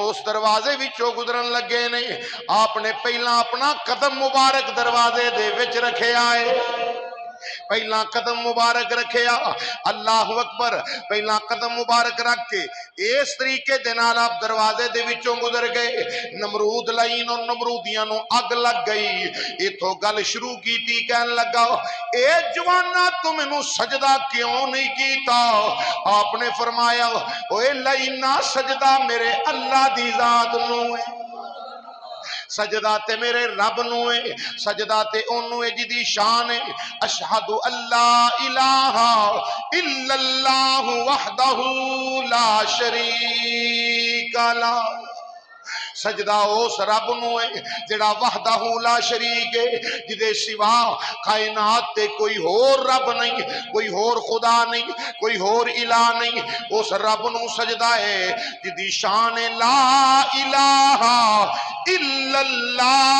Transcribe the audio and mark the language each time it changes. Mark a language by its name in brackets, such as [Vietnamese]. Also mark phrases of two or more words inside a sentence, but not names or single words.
[Punjabi] اس دروازے وچوں گزرن لگے نے آپ نے پہلا اپنا قدم مبارک دروازے دے وچ رکھے آئے، پہلا قدم مبارک رکھیا، اللہ اکبر، پہلا قدم مبارک رکھ کے اس طریقے دے نال آپ دروازے دے وچوں گزر گئے، نمرود لعین اور نمرودیاں نو اگ لگ گئی، ایتھوں گل شروع کیتی، کہن لگا اے جوانا تو مینوں سجدہ کیوں نہیں کیتا؟ آپ نے فرمایا اوے لعینا سجدہ میرے اللہ دی ذات نو ہے، سجدہ تے میرے رب نو ہے، سجدہ تے اونوں ہے جدی شان ہے، [Arabic] اشہد اللہ الہ الا اللہ وحدہ لا شریک لہ، [Punjabi] سجدہ اس رب نو ہے جڑا [Arabic] وحدہ لا شریک [Punjabi] ہے، جدے سوا کائنات تے کوئی ہور رب نہیں، کوئی ہور خدا نہیں، کوئی ہور الہ نہیں، اس رب نو سجدہ ہے جدی شان [Arabic] لا الہ الا اللہ۔